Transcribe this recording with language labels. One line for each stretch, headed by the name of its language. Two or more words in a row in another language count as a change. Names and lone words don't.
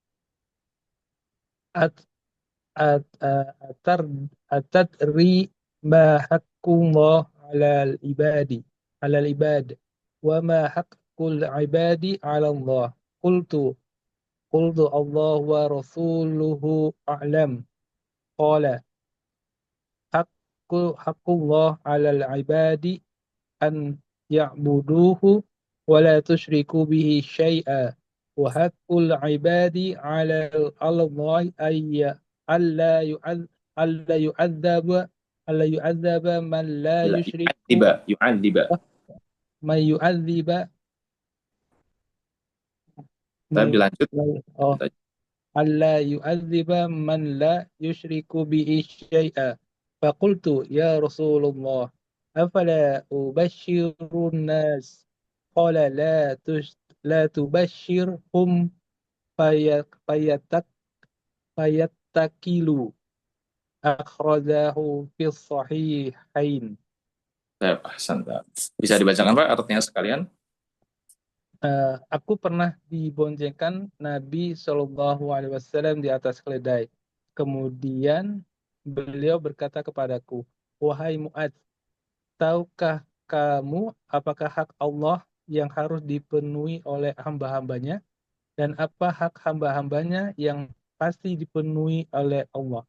Arabic: أت أت أتر أتدري ما حق الله على العباد على العباد وما حق العباد على الله قلت الله ورسوله أعلم قال حق الله على العباد أن يعبده ولا تشرك به شيئا وحق العباد على الله أي ألا يع ألا يعذب ألا يعذب من لا Ila yusyriku يعذب يعذب. من يعذب
Indonesian: Tapi dilanjut.
Arabic: أوه ألا يعذب من لا يشرك به شيئا فقلت يا رسول الله أفلا أبشر الناس قال لا تبشرهم فيتك فيتكلوا أخرجه في الصحيحين. Ahsan,
Indonesian: Pak. Bisa dibacakan Pak artinya sekalian? Aku pernah diboncengkan Nabi
Arabic: صلى الله عليه وسلم
Indonesian: di atas keledai. Kemudian beliau berkata kepadaku, wahai Mu'adz, tahukah kamu apakah hak Allah yang harus dipenuhi oleh hamba-hambanya dan apa hak hamba-hambanya yang pasti dipenuhi oleh Allah?